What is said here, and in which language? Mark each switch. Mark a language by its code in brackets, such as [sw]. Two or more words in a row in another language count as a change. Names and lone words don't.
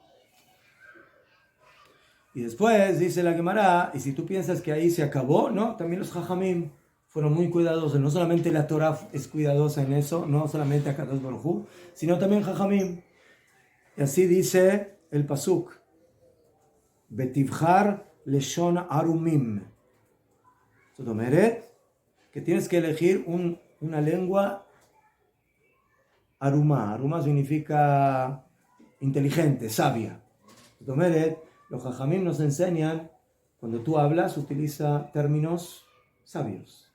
[es] Y después dice la Gemara, y si tú piensas que ahí se acabó, no, también los Jajamim fueron muy cuidadosos. No solamente la Torah es cuidadosa en eso, no solamente [he] הקדוש ברוך הוא, [es] sino también Jajamim. Y así dice el pasuk, [he] ותבחר לשון ערומים. [es] Que tienes que elegir una lengua arumá. Arumá significa inteligente, sabia. Los jajamim nos enseñan, cuando tú hablas, utiliza términos sabios.